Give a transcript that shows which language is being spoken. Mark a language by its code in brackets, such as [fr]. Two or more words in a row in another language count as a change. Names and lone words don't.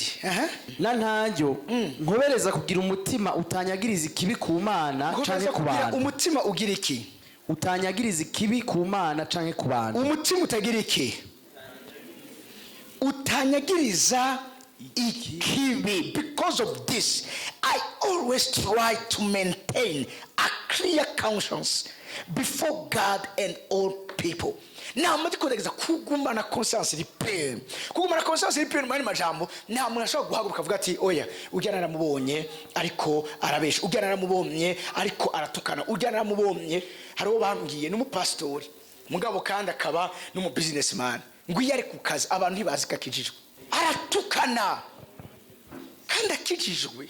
[rn] na ntayo nkobereza kugira umutima utanyagiriza ikibi ku Mana canke ku bantu. Umutima ugira iki? Utanyagiriza ikibi ku Mana canke ku bantu. Umutima utagira iki? utanyagiriza ikibi. [en] Because of this, I always try to maintain a clear conscience before God and all people. [rn] Nta muntu ugerageza kugumana [fr] conscience repair. [rn] Kugumana [fr] conscience repair [rn] mu majambo, nta muntu ashobora guhaguruka avuga ati oya ujyana naramubonye ariko arabesha, ujyana naramubonye ariko aratukana, ujyana naramubonye. Hariho bambwiye n'umupastori mugabo kandi akaba n'umu businessman ngo iyo ari ku kazi abantu ntibazi ko akijijwe, aratukana kandi akijijwe.